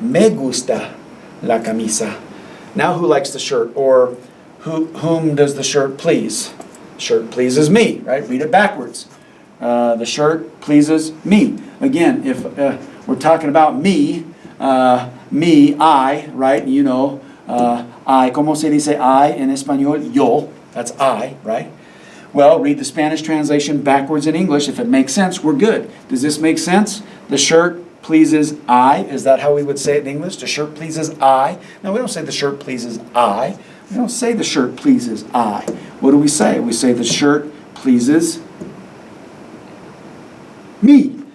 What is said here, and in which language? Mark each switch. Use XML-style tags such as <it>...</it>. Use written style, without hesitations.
<es>Me gusta la camisa.</es> <en>Now who likes the shirt? Or whom does the shirt please? Shirt pleases me, right? Read it backwards. The shirt pleases me. Again, if we're talking about me, I, right? You know, I,</en> <es>¿cómo se dice I en español? Yo.</es> <en>That's I, right? Well, read the Spanish translation backwards in English. If it makes sense, we're good. Does this make sense? The shirt pleases I. Is that how we would say it in English? The shirt pleases I. No, we don't say the shirt pleases I. We don't say the shirt pleases I. What do we say? We say the shirt pleases me.</en>